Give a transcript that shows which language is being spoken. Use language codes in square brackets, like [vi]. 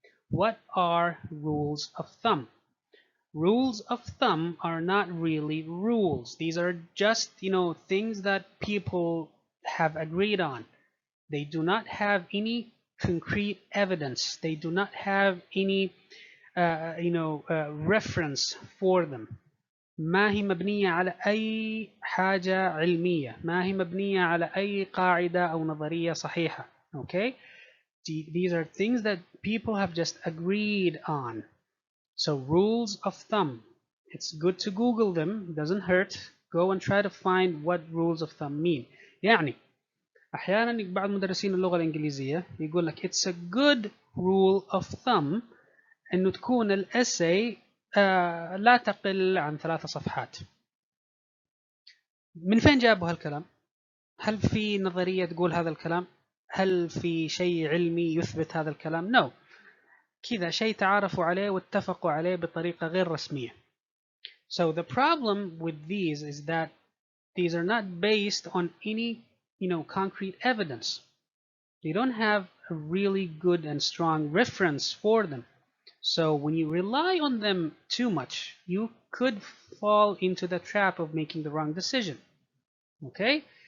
[en] What are rules of thumb? Rules of thumb are not really rules. These are just, things that people have agreed on. They do not have any concrete evidence. They do not have any, reference for them. [ar] ما هي مبنية على أي حاجة علمية. ما هي مبنية على أي قاعدة أو نظرية صحيحة. [en] Okay? These are things that people have just agreed on. So rules of thumb. It's good to Google them. It doesn't hurt. Go and try to find what rules of thumb mean. [ar] يعني أحيانا بعض مدرسين اللغة الإنجليزية يقول لك [en] it's a good rule of thumb [ar] إنه تكون الأساي لا تقل عن 3 صفحات. من فين جابوا هالكلام؟ هل في نظرية تقول هذا الكلام؟ هل في شيء علمي يثبت هذا الكلام؟ No. كذا شيء تعارفوا عليه واتفقوا عليه بطريقة غير رسمية. [en] So the problem with these is that these are not based on any, concrete evidence. They don't have a really good and strong reference for them. So when you rely on them too much, you could fall into the trap of making the wrong decision. Okay?